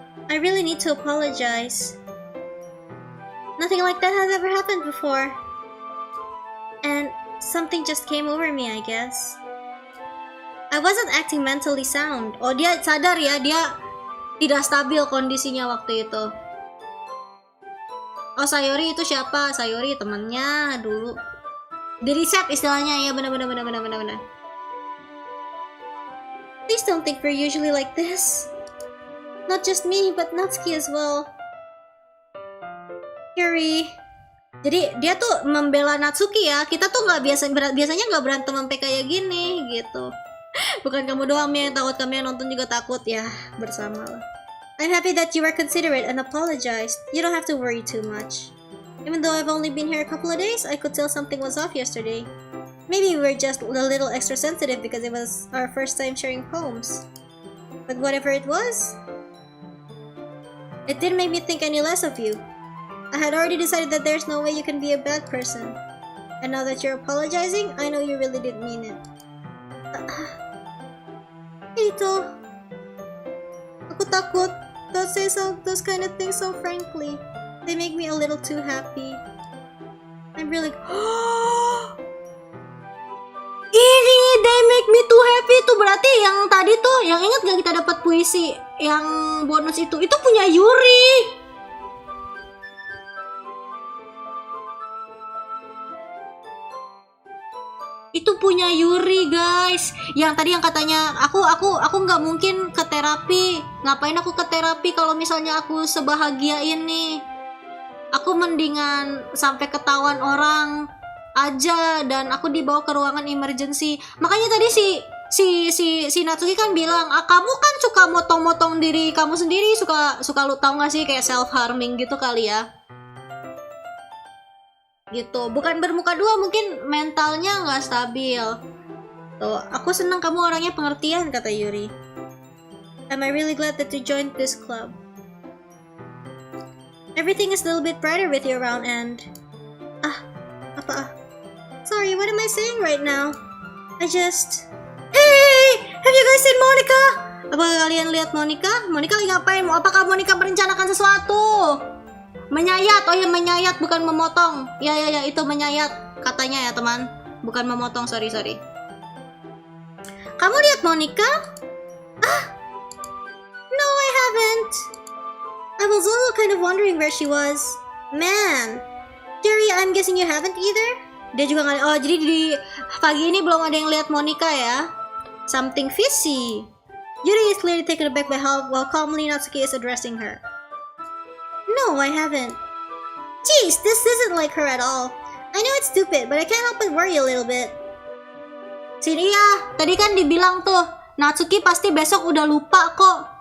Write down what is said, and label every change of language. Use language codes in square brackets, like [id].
[en] I really need to apologize. Nothing like that has ever happened before. And something just came over me, I guess. I wasn't acting mentally sound. [id] Oh, dia sadar ya, dia tidak stabil kondisinya waktu itu. Oh, Sayori itu siapa? Sayori temannya dulu. Di reset istilahnya ya, benar. [en] Please don't think we're usually like this. Not just me, but Natsuki as well. [id] Yuri. Jadi dia tuh membela Natsuki ya. Kita tuh biasanya nggak berantem sampai kayak gini gitu. Bukan kamu doang yang takut, kami yang nonton juga takut ya, bersama lah. [en] I'm happy that you were considerate and apologized. You don't have to worry too much. Even though I've only been here a couple of days, I could tell something was off yesterday. Maybe we were just a little extra sensitive because it was our first time sharing poems. But whatever it was, it didn't make me think any less of you. I had already decided that there's no way you can be a bad person. And now that you're apologizing, I know you really didn't mean it. Ito. [id] Aku takut. [en] Don't say those kind of things so frankly. They make me a little too happy. I'm really... [id] Ini [en] they make me too happy [id] tuh berarti yang tadi tuh, yang ingat gak kita dapat puisi yang bonus itu punya Yuri. Itu punya Yuri guys. Yang tadi yang katanya aku nggak mungkin ke terapi. Ngapain aku ke terapi kalau misalnya aku sebahagia ini? Aku mendingan sampai ketahuan orang aja dan aku dibawa ke ruangan emergency. Makanya tadi si Natsuki kan bilang, kamu kan suka motong-motong diri kamu sendiri, suka lu tau gak sih kayak self harming gitu kali ya. Gitu, bukan bermuka dua, mungkin mentalnya nggak stabil. Tuh, aku senang kamu orangnya pengertian, kata Yuri. [en] Am I really glad that you joined this club? Everything is a little bit brighter with you around and... Sorry, what am I saying right now? Hey! Have you guys seen Monica? [id] Apakah kalian lihat Monica? Monica lagi ngapain? Apakah Monica merencanakan sesuatu? Menyayat, oh ya menyayat bukan memotong. Ya itu menyayat katanya ya teman. Bukan memotong, sorry. Kamu lihat Monica? [en] No, I haven't. I was also kind of wondering where she was. Man, Dari, I'm guessing you haven't either? [id] Dia juga nggak. Oh, jadi di pagi ini belum ada yang lihat Monica ya? [en] Something fishy. Yuri is clearly taken aback by how while calmly Natsuki is addressing her. No, I haven't. Jeez, this isn't like her at all. I know it's stupid, but I can't help but worry a little bit. [id] Sini ya, tadi kan dibilang tuh, Natsuki pasti besok udah lupa kok.